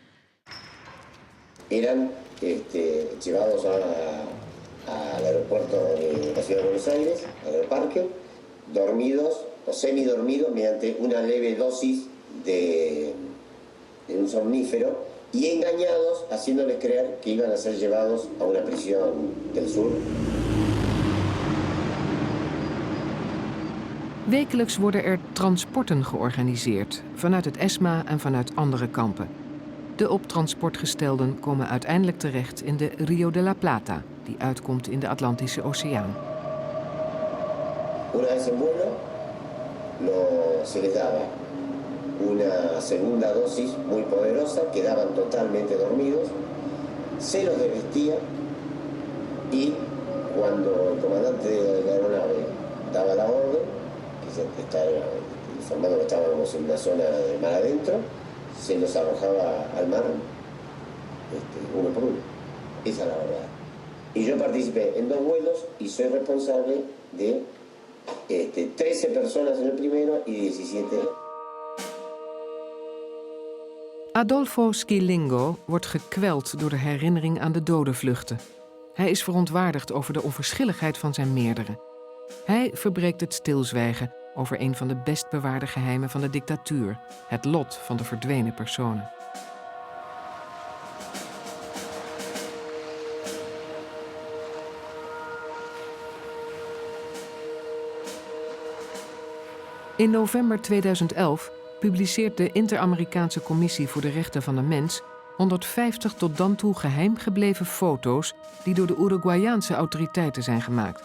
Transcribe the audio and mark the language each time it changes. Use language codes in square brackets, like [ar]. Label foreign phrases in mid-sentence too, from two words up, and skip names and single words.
[es] Eran llevados al aeropuerto de la ciudad de Buenos Aires, al aeroparque, dormidos o semidormidos mediante una leve dosis de un somnífero y engañados haciéndoles creer que iban a ser llevados a una prisión del sur. [nl] Wekelijks worden er transporten georganiseerd, vanuit het ESMA en vanuit andere kampen. De op transport gestelden komen uiteindelijk terecht in de Rio de la Plata, die uitkomt in de Atlantische Oceaan. [es] Una vez en vuelo, se les daba una segunda dosis muy poderosa, quedaban totalmente dormidos, se los desvestía y cuando el comandante de la aeronave daba la orden, que se estaba informando que estábamos en una zona de mar adentro, se los arrojaba al mar uno por uno. Esa es la verdad. Y yo participé en 2 vuelos y soy responsable de 13 personas en el primero y 17. [nl] Adolfo Scilingo wordt gekweld door de herinnering aan de dodenvluchten. Hij is verontwaardigd over de onverschilligheid van zijn meerdere. Hij verbreekt het stilzwijgen over een van de best bewaarde geheimen van de dictatuur, het lot van de verdwenen personen. In november 2011 publiceert de Inter-Amerikaanse Commissie voor de Rechten van de Mens 150 tot dan toe geheim gebleven foto's die door de Uruguayaanse autoriteiten zijn gemaakt.